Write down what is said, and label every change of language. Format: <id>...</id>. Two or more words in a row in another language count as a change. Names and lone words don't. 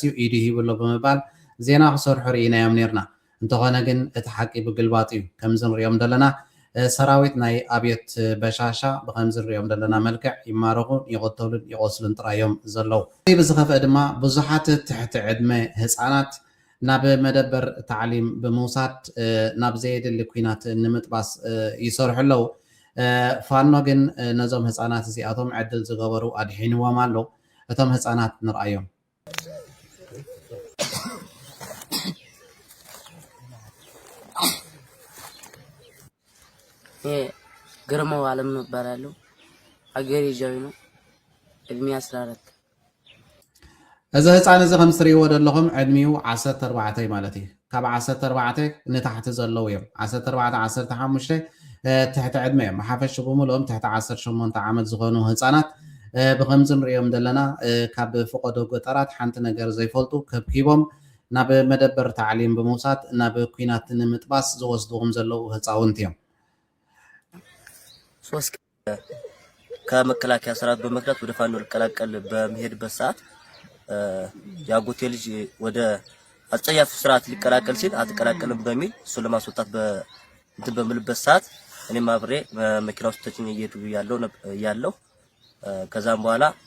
<ti>እዩ ኢዱ ሂብሎ ብምባል ዜና ክሰርሑ ርኢናዮም ነርና። እንተኾነ ግን እቲ ሓቂ ብግልባጥ እዩ። ከምዚ ንሪኦም ዘለና ሰራዊት ናይ ኣብዮት በሻሻ ብከምዚ ንሪኦም ዘለና መልክዕ ይማረኹን ይቆተሉን ይቆስሉን ጥራዮም ዘለው። ብዝኸፍአ ድማ ብዙሓት ትሕቲ ዕድመ ህፃናት ናብ መደበር ታዕሊም ብምውሳድ ናብ ዘየድሊ ኩናት ንምጥባስ ይሰርሑ ኣለው። ፋኖ ግን ነዞም ህፃናት እዚኣቶም ዕድል ዝገበሩ ኣድሒንዎም ኣሎ። እቶም ህፃናት ንርኣዮም።</ti> <am>ግርማው አለም ነው እባላለሁ። አገሬ ጃዊ ነው። እድሜ 14</am> <ti>እዚ ህፃን እዚ ከም ትሪእዎ ዘለኹም ዕድሚኡ 14 ማለት እዩ። ካብ 14 ንታሕቲ ዘለው እዮም 14 15 ትሕቲ ዕድመ እዮም። ሓፈሽ ብምልኦም ትሕቲ 18 ዓመት ዝኾኑ ህፃናት ብከምዚ ንሪኦም ዘለና ካብ ፍቆዶ ገጠራት ሓንቲ ነገር ዘይፈልጡ ከብኪቦም ናብ መደበር ታዕሊም ብምውሳድ ናብ ኩናት ንምጥባስ ዝወስድዎም ዘለው ህፃውንቲ እዮም።</ti> <am>ሶስት ከመከላከያ ሰራዊት በመክዳት ወደ ፋኖ ልቀላቀል በመሄድበት ሰዓት ያጎቴ ልጅ ወደ አጸያፍ ስርዓት ሊቀላቀል ሲል አትቀላቀልም በሚል እሱ ለማስወጣት እንትን በምልበት ሰዓት እኔም አብሬ መኪና ውስጥ ተጭኜ እየሄድኩ ያለው ከዛም በኋላ</am>